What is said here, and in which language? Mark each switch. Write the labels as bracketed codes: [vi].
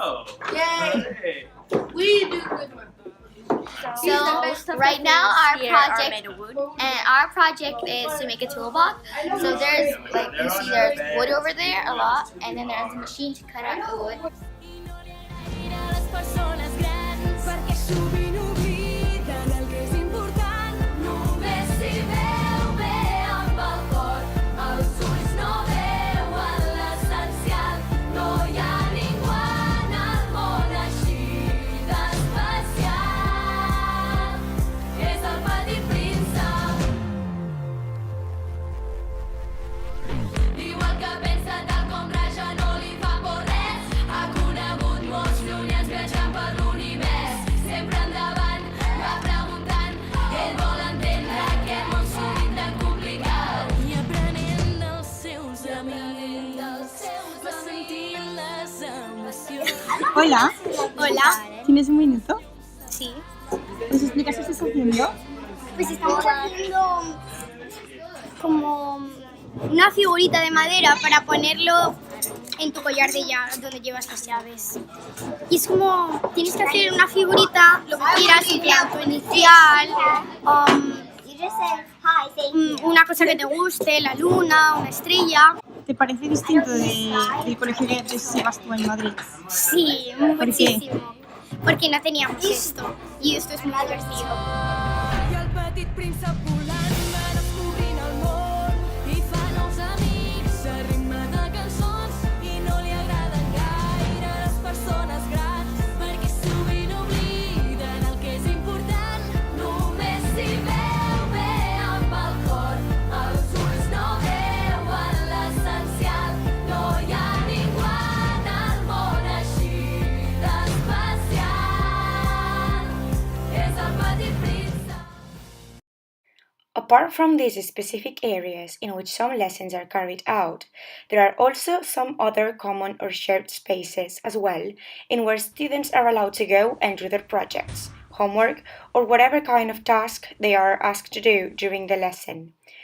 [en] Oh. Yay! We do good work. So right now our project and our project is to make a toolbox. So there's like you see there's wood over there a lot, and then there's a machine to cut out the wood. [ca] les persones grans perquè sovint obliden el que és important. Només s'hi veu bé amb el cor, els ulls no veuen l'essencial. No hi ha ningú en el món així d'especial. És el petit príncep. Diu el que pensa tal com raja, no li fa por res. Ha conegut molts llunyans viatjant per l'univers. Sempre endavant, va preguntant. Ell vol entendre aquest món sovint tan complicat. I aprenent dels seus amics, va sentint les emocions. [es] Hola, Hola. ¿tienes un minuto? Sí. ¿Nos explicas qué estás haciendo? Pues estamos haciendo como una figurita de madera para ponerlo en tu collar de llaves, donde llevas las llaves. Y es como, tienes que hacer una figurita, lo que quieras, un plato inicial, una cosa que te guste, la luna, una estrella. ¿Te parece distinto del colegio que antes ibas tú en Madrid? Sí, qué? muchísimo. Porque no teníamos esto, y esto es muy divertido. [ca] I el petit príncep volant va descobrint el món i fa nous amics a ritme de cançons i no li agraden gaire les persones grans perquè sovint obliden el que és important. Només s'hi veu bé amb el cor, els ulls no veuen l'essencial. No hi ha ningú en el món així d'especial. És el petit príncep. [en] Apart from these specific areas in which some lessons are carried out, there are also some other common or shared spaces as well in where students are allowed to go and do their projects, homework, or whatever kind of task they are asked to do during the lesson.